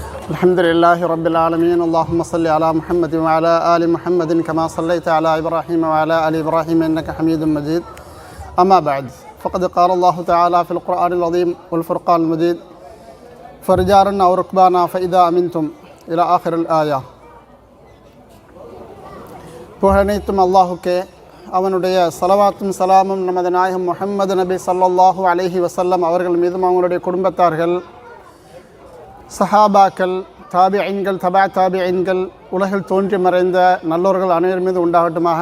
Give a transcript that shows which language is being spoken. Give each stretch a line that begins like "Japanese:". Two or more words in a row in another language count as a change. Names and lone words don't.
Arabic: الحمد لله رب العالمين اللهم صل على محمد وعلى آل محمد كما صليت على إبراهيم وعلى آل إبراهيم إنك حميد مجيد أما بعد فقد قال الله تعالى في القرآن العظيم والفرقان المجيد فرجالا أو ركبانا فإذا أمنتم إلى آخر الآية.
Tamil: புகழனைத்தும் அல்லாஹுக்கே, அவனுடைய ஸலவாத்தும் சலாமும் நமது நாயகம் முஹம்மது நபி
Arabic: صلى الله عليه وسلم
Tamil: அவர்கள் மீதும் அவங்களுடைய குடும்பத்தார்கள், சஹாபாக்கள், தாபிஈன்கள், தபா தாபிஈன்கள், உலகில் தோன்றி மறைந்த நல்லோர்கள் அனைவர் மீது உண்டாகட்டுமாக.